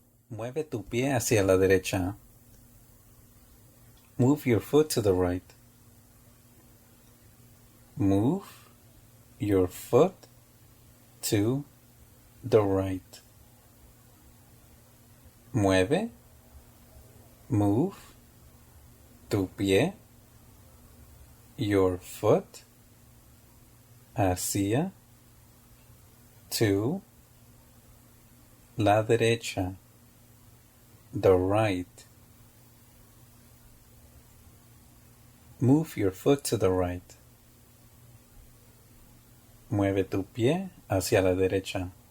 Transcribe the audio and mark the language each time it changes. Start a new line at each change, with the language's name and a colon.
Spanish: Mueve tu pie hacia la derecha.
English: Move your foot to the right. Move your foot to the right.
Spanish: Mueve.
English: Move.
Spanish: Tu pie.
English: Your foot.
Spanish: Hacia.
English: To.
Spanish: La derecha.
English: The right. Move your foot to the right.
Spanish: Mueve tu pie hacia la derecha.